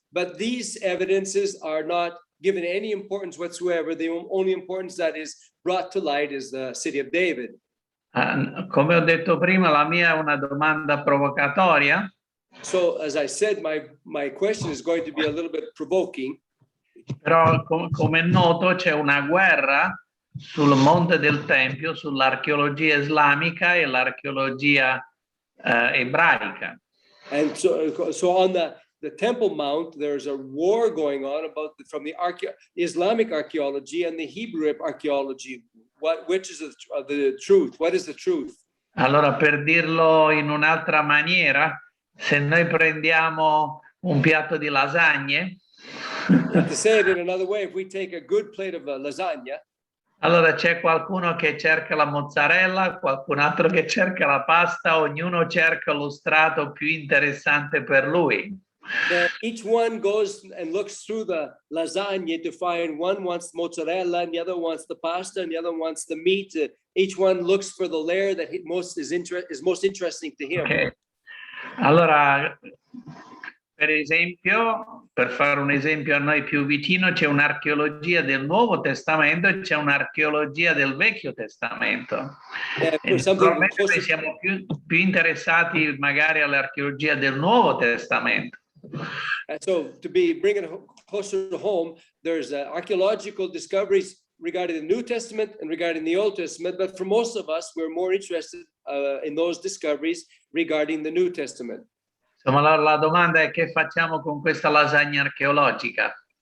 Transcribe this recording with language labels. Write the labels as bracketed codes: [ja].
[en] But these evidences are not given any importance whatsoever. The only importance that is brought to light is the city of David. [it] Come ho detto prima, la mia è una domanda provocatoria. [en] So, as I said, my question is going to be a little bit provoking. [it] Però, come è noto, c'è una guerra sul Monte del Tempio, sull'archeologia islamica e l'archeologia ebraica. [en] And so on the Temple Mount, there's a war going on from the Islamic archaeology and the Hebrew archaeology. Which is the truth? What is the truth? [it] Allora, per dirlo in un'altra maniera, se noi prendiamo un piatto di lasagne, [en] to say it in another way, if we take a good plate of lasagna, [it] allora c'è qualcuno che cerca la mozzarella, qualcun altro che cerca la pasta, ognuno cerca lo strato più interessante per lui. [en] Each one goes and looks through the lasagna to find one wants mozzarella and the other wants the pasta and the other wants the meat. Each one looks for the layer that is most interesting to him. Okay. [it] Allora, per esempio, per fare un esempio a noi più vicino, c'è un'archeologia del Nuovo Testamento e c'è un'archeologia del Vecchio Testamento. Noi siamo più interessati magari all'archeologia del Nuovo Testamento. [en] So to bring it closer to home, there's archaeological discoveries regarding the New Testament and regarding the Old Testament, but for most of us, we're more interested in those discoveries regarding the New Testament. [it] Insomma, la domanda è: che facciamo con questa lasagna archeologica?